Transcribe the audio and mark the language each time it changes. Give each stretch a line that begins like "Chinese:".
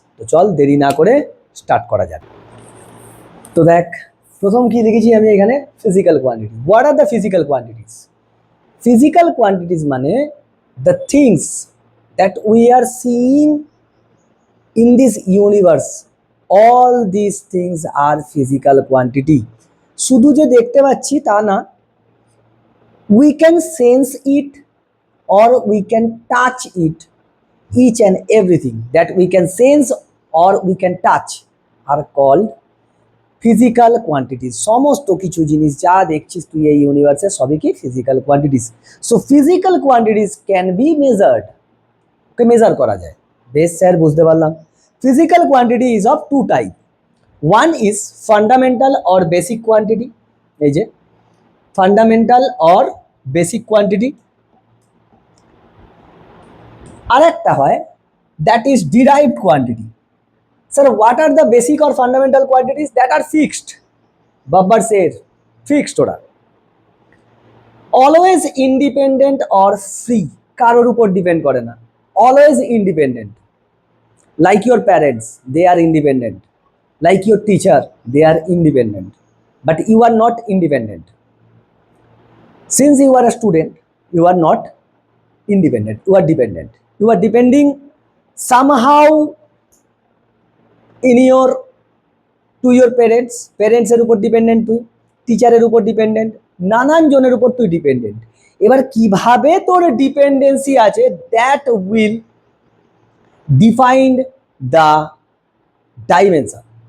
Bangla: তো চল দেরি না করে স্টার্ট করা যাক। তো দেখ, প্রথম কি লিখেছি আমি এখানে, physical quantity.
English: What are the physical quantities? Physical quantities মানে the things that we are seeing in this universe, all this things are physical quantity.
Bangla: শুধু যে দেখতে পাচ্ছি তা না,
English: we can sense it or we can touch it. Each and everything that we can sense or we can touch are called physical quantities.
Bangla: সমস্ত কিছু জিনিস যা দেখছিস তুই এই ইউনিভার্সে সবই কি physical quantities.
English: so physical quantities can be measured, okay
Bangla: measure করা যায়। বেশ স্যার, বুঝতে পারলাম।
English: Physical quantity is of two type. One is fundamental or basic quantity, এই যে fundamental or basic quantity. আরেকটা হয় that is derived quantity. Sir what are the basic or fundamental quantities? That are fixed. বাব্বার সের fixed, ওরা always independent or free,
Bangla: কারোর উপর depend করে না,
English: Always independent. Like your parents, they are independent. Like your teacher, they are independent, but you are not independent. Since you are a student, you are not independent, you are dependent. You are depending somehow in your to your parents,
Bangla: parents এর উপর dependent তুই, টিচারের উপর dependent, নানান জনের উপর তুই dependent. এবার কিভাবে তোর ডিপেন্ডেন্সি আছে,
English: That will defined the dimension.